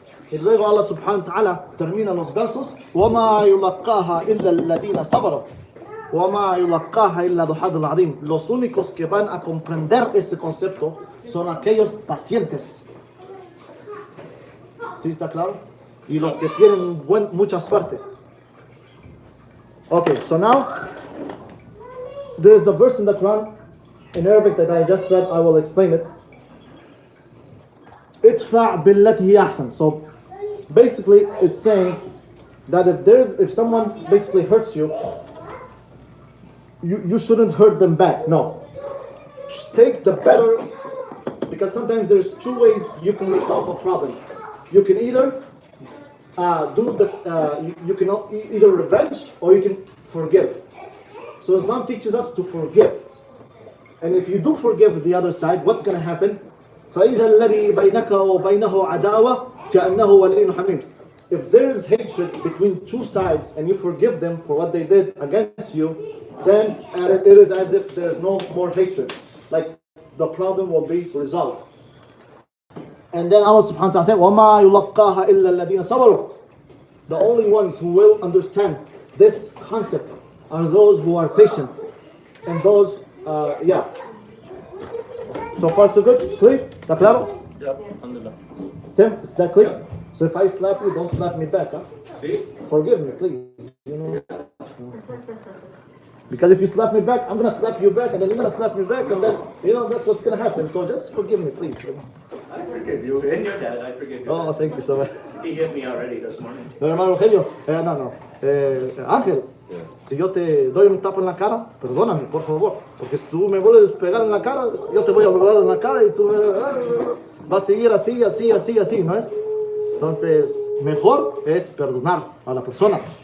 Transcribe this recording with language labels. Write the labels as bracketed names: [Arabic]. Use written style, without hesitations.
[Spanish] Y luego Allah subhanahu wa ta'ala termina los versos: [Arabic] وَمَا يُلَقَّاهَا إِلَّا الَّذِينَ صَبَرُوا وَمَا يُلَقَّاهَا إِلَّا ذُو حَظٍّ عَظِيمٍ. [Spanish] Los únicos que van a comprender este concepto son aquellos pacientes. ¿Sí está claro? Y los que tienen mucha suerte. [English] Okay, so now there is a verse in the Quran in Arabic that I just read. I will explain it. [Arabic] Idfa' billati hiya ahsan. [English] So basically it's saying that if someone basically hurts you, you shouldn't hurt them back. No. Take the better, because sometimes there's two ways you can resolve a problem. You can either do this, you can either revenge or you can forgive. So Islam teaches us to forgive. And if you do forgive the other side, what's going to happen? [Arabic] فَإِذَا الَّذِي بَيْنَكَ وَبَيْنَهُ عَدَاوَةٌ كَأَنَّهُ وَلِيٌّ حَمِيمٌ. [English] If there is hatred between two sides and you forgive them for what they did against you, then it is as if there is no more hatred. Like the problem will be resolved. And then Allah subhanahu wa ta'ala said, [Arabic] وَمَا يُلَقَّاهَا إِلَّا الَّذِينَ صَبَرُوا. [English] The only ones who will understand this concept are those who are patient. And those, yeah. So far so good? It's clear? [Spanish] ¿Está claro? [English] Yep, alhamdulillah. Tim, is that clear? So if I slap you, don't slap me back, huh? See? Forgive me, please. You know? Because if you slap me back, I'm going to slap you back, and then you're going to slap me back, and then, that's what's going to happen. So just forgive me, please. I forgive you. And your dad, I forgive you. Oh, thank you so much. He hit me already this morning. [Spanish] No, hermano Rogelio, no. Ángel, si yo te doy un tapo en la cara, perdóname, por favor. Porque si tú me vuelves a pegar en la cara, yo te voy a volver en la cara y tú vas a seguir así, ¿no es? Entonces, mejor es perdonar a la persona.